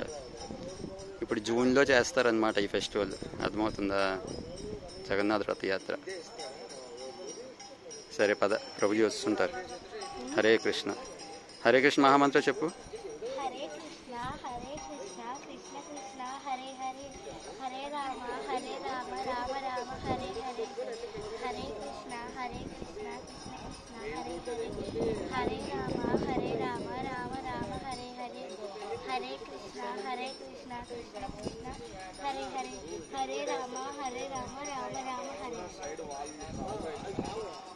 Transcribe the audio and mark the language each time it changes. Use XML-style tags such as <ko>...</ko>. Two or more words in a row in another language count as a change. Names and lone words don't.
<te>ఇప్పుడు జూన్లో చేస్తారనమాట ఈ ఫెస్టివల్. అర్థమవుతుందా? జగన్నాథ్ రథయాత్ర. సరే పద, ప్రభు వస్తుంటారు. హరే కృష్ణ. హరే కృష్ణ మహామంత్రం చెప్పు.</te> <sa>హరే కృష్ణ హరే కృష్ణ కృష్ణ కృష్ణ హరే హరే, హరే రామ హరే రామ రామ రామ హరే హరే. హరే కృష్ణ కృష్ణ కృష్ణ హరే హరే, హరే రామ రామ రామ హరే హరే. హరే కృష్ణ కృష్ణ కృష్ణ హరే హరే, హరే రామ రామ రామ హరే.</sa>